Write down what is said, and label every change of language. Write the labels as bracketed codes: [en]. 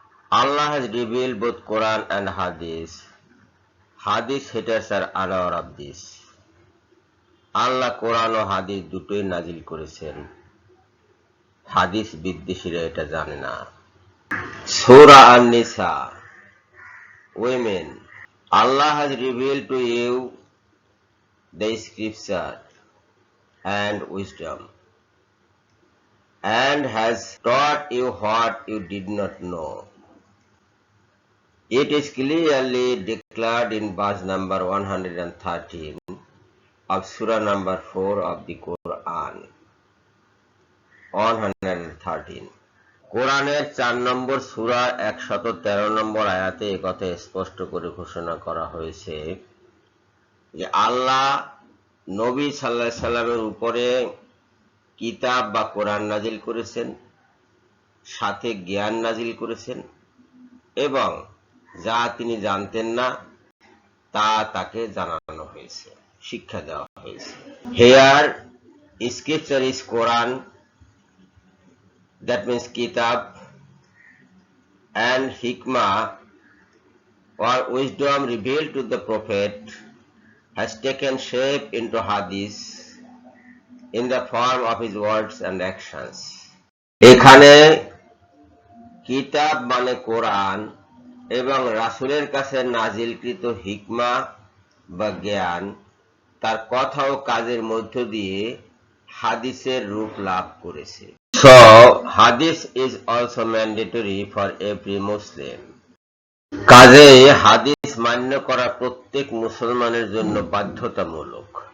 [en] Allah has revealed both Quran and Hadith. Hadith haters are unaware of this. [bn] আল্লাহ কোরআন ও হাদিস দুটোই নাজিল করেছেন। হাদিস বিদ্বেষীরা এটা জানে না। সূরা আন-নিসা, women. [en] Allah has revealed to you the scripture and wisdom, and has taught you what you did not know. It is clearly declared in verse number 113 of Surah number 4 of the Quran. 113. [bn] কোরআনের 4 নম্বর সূরা 113 নম্বর আয়াতে একথা স্পষ্ট করে ঘোষণা করা হয়েছে যে আল্লাহ নবী সাল্লাল্লাহু আলাইহি সাল্লামের উপরে কিতাব বা কোরআন নাজিল করেছেন, সাথে জ্ঞান নাজিল করেছেন এবং যা তিনি জানতেন না তা তাকে জানানো হয়েছে, শিক্ষা দেওয়া হয়েছে। [en] Here scripture is Quran, that means kitab, and hikmah or wisdom revealed to the prophet has taken shape into hadith in the form of his words and actions. [bn] এখানে কিতাব মানে কোরআন এবং রাসূলের কাছে নাজিলকৃত হিকমা বা জ্ঞান তার কথা ও কাজের মধ্য দিয়ে হাদিসের রূপ লাভ করেছে। [en] So, hadith is also mandatory for every Muslim. [bn] কাজেই হাদিস মান্য করা প্রত্যেক মুসলমানের জন্য বাধ্যতামূলক।